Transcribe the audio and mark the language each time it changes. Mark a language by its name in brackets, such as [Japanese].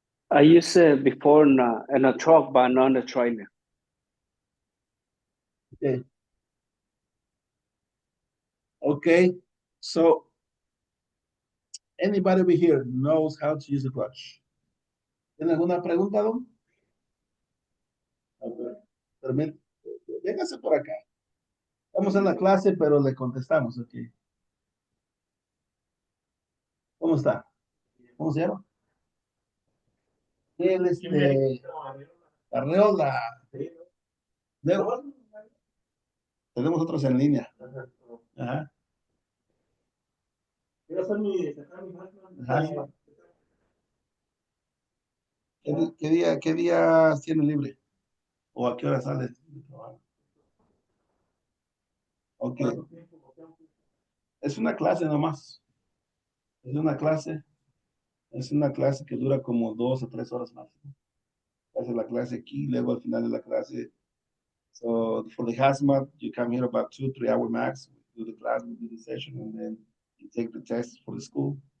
[English] I used it before in a truck, but not in a trailer. Okay. Okay. So anybody over here knows how to use the clutch? [Spanish] ¿Tiene alguna pregunta, don? Okay. Véngase por acá. Estamos en la clase, pero le contestamos, ok. ¿Cómo está? ¿Cómo se llama? Él, Arreola. Luego, tenemos otros en línea. Ajá. Ajá. ¿Qué día tiene libre? ¿O a qué hora sale? Ok. Es una clase nomás. Es una clase. Es una clase que dura como 2 o 3 horas más. Hace la clase aquí, luego al final de la clase. [English] So for the hazmat, you come here about 2-3 hour max. We do the class, we do the session, and then you take the test for the school.